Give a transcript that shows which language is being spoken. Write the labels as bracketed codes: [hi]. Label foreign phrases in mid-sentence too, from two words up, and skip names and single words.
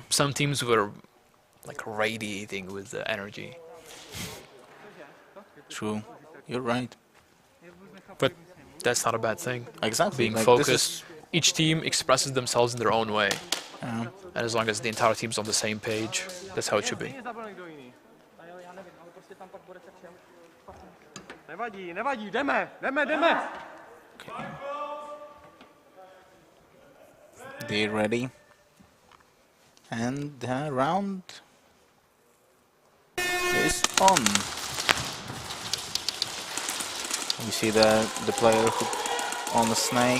[en] Some teams were like radiating with the energy. True. You're right. But that's not a bad thing. Exactly. Being like, focused. Each team expresses themselves in their own way. Yeah. And as long as the entire team's on the same page, that's how it should be. [cs] Nevadí, nevadí, jdeme. [en] They ready? And the round is on. We see the player who on the snake.